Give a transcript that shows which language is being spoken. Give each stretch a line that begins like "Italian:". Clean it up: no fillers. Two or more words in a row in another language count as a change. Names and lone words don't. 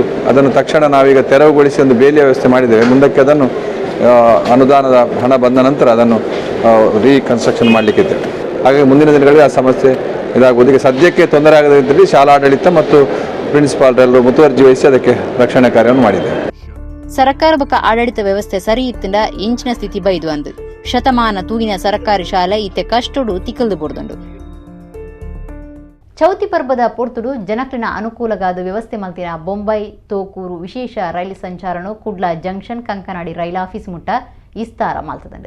Kannada: ಅದನ್ನು ತಕ್ಷಣ ನಾವೀಗ ತೆರವುಗೊಳಿಸಿ ಒಂದು ಬೇಲಿಯ ವ್ಯವಸ್ಥೆ ಮಾಡಿದ್ದೇವೆ. ಮುಂದಕ್ಕೆ ಅದನ್ನು ಅನುದಾನದ ಹಣ ಬಂದ ನಂತರ ಅದನ್ನು ರೀಕನ್ಸ್ಟ್ರಕ್ಷನ್ ಮಾಡಲಿಕ್ಕಿದ್ದೇವೆ. ಹಾಗಾಗಿ ಮುಂದಿನ ದಿನಗಳಲ್ಲಿ ಆ ಸಮಸ್ಯೆ ಇದಾಗುವುದು. ಈಗ ಸದ್ಯಕ್ಕೆ ತೊಂದರೆ ಆಗದಿದ್ದಲ್ಲಿ ಶಾಲಾ ಆಡಳಿತ ಮತ್ತು ಪ್ರಿನ್ಸಿಪಾಲ್ರೆಲ್ಲರೂ ಮುತುವರ್ಜಿ ವಹಿಸಿ ಅದಕ್ಕೆ ರಕ್ಷಣಾ ಕಾರ್ಯವನ್ನು ಮಾಡಿದ್ದೇವೆ.
Tulu: ಸರ್ಕಾರ ಬೊಕ್ಕ ಆಡಳಿತ ವ್ಯವಸ್ಥೆ ಸರಿ ಇತ್ತಿಂದ ಇಂಚಿನ ಸ್ಥಿತಿ ಬೈದು ಅಂದು ಶತಮಾನ ತೂಗಿನ ಸರ್ಕಾರಿ ಶಾಲೆ ಇತ್ತೆ ಕಷ್ಟಡು ತಿಕ್ಕಲ್ದು ಬೊಡ್ದುಂಡು. ಚೌತಿ ಪರ್ಬದ ಪೊರ್ತುಡು ಜನಕ್ಲಿನ ಅನುಕೂಲಗಾದ ವ್ಯವಸ್ಥೆ ಮಲ್ತಿನ ಬೊಂಬೈ ತೋಕೂರು ವಿಶೇಷ ರೈಲು ಸಂಚಾರನು ಕುಡ್ಲ ಜಂಕ್ಷನ್ ಕಂಕನಾಡಿ
English: rail office
Tulu: ಮುಟ್ಟ ಇಸ್ತಾರ ಮಲ್ತದಂಡು.